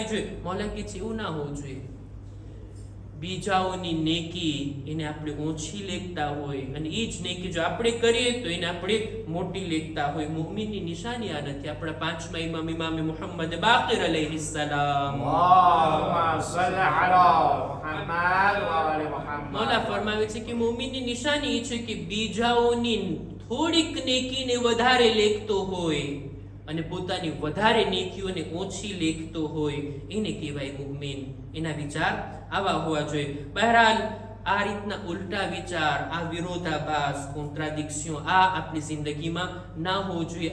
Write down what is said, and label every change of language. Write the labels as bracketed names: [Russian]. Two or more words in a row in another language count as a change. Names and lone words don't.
[Gujarati] મૌલા કહે છે એવું ના હોવું જોઈએ. બીજાઓની નેકી એને આપણે ઓછી લેખતા હોય અને એ જ નેકી જો આપણે કરીએ તો એને આપણે મોટી લેખતા હોય. મુઅમિનની નિશાની આ નથી. આપણા પાંચમા ઇમામ મુહમ્મદ બાકિર અલૈહિસ્સલામ [Arabic] اللهم صل على محمد وآل محمد. [Gujarati] મૌલા ફરમાવે છે કે મુઅમિનની નિશાની એ છે કે બીજાઓની થોડીક નેકીને વધારે લેખતો હોય અને પોતાની વધારે નેકીઓને ઓછી લેખતો હોય, એને કહેવાય મુઅમિન. એના વિચાર આવા હોવા જોઈએ. બહરહાલ આ રીતના ઉલટા વિચાર, આ વિરોધાભાસ, કોન્ટ્રાડિક્શન આ આપણી જિંદગીમાં ના હોવું જોઈએ.